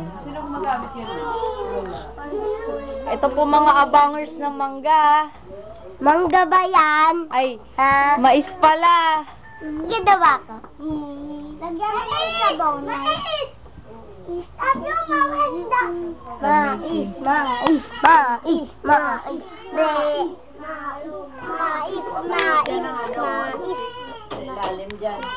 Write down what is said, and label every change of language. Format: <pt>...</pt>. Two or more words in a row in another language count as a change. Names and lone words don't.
<tl>Sino gumagamit yun? Ito po mga abangers ng mangga. Mangga ba yan? Ay, Ha? mais pala. Ginawa ko. Lagyan mo ng sabaw na. Sabi mo, mawenda. Mais, mais, mais, mais. Bre. Mais, mais, mais. Ilalim dyan.</tl>